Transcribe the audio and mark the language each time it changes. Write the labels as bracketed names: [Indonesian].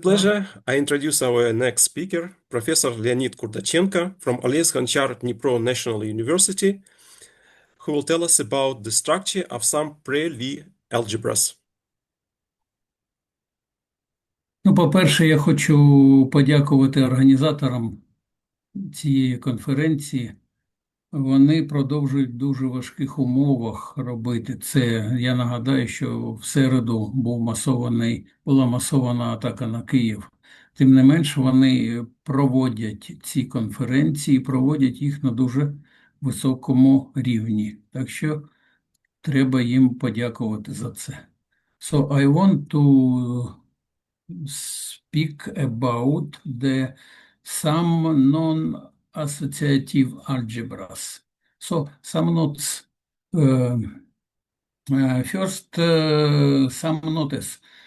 [English] pleasure, I introduce our next speaker, Professor Leonid Kurdachenko from Ales Gonchar Dnipro National University, who will tell us about the structure of some pre-Lie algebras. [Ukrainian] Ну, по-перше, я хочу подякувати організаторам цієї конференції. Вони продовжують в дуже важких умовах робити це. Я нагадаю, що в середу була масована атака на Київ. Тим не менш, вони проводять ці конференції, проводять їх на дуже високому рівні. Так що треба їм подякувати за це. [English] So I want to speak about some non-associative algebras. So some notes. Uh, First, some notice.